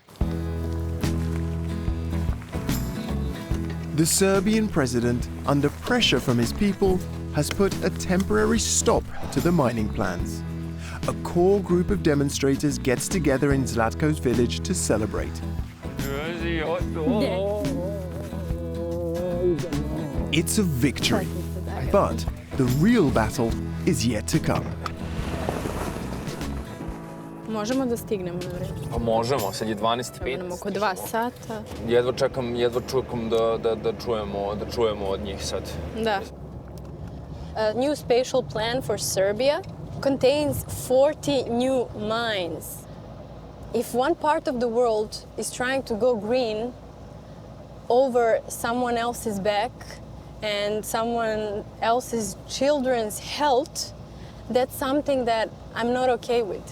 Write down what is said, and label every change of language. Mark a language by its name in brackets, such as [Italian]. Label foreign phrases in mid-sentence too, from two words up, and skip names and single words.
[English] The Serbian president, under pressure from his people, has put a temporary stop to the mining plans. A core group of demonstrators gets together in Zlatko's village to celebrate. It's a victory, but the real battle is yet to come. [Serbian] Možemo da stignemo na vreme? Pa možemo, sad je 12:05. Nam oko 2 sata. Jedva čekam da čujemo od njih sad. Da. [English] A new spatial plan for Serbia contains 40 new mines. If one part of the world is trying to go green over someone else's back and someone else's children's health, that's something that I'm not okay with.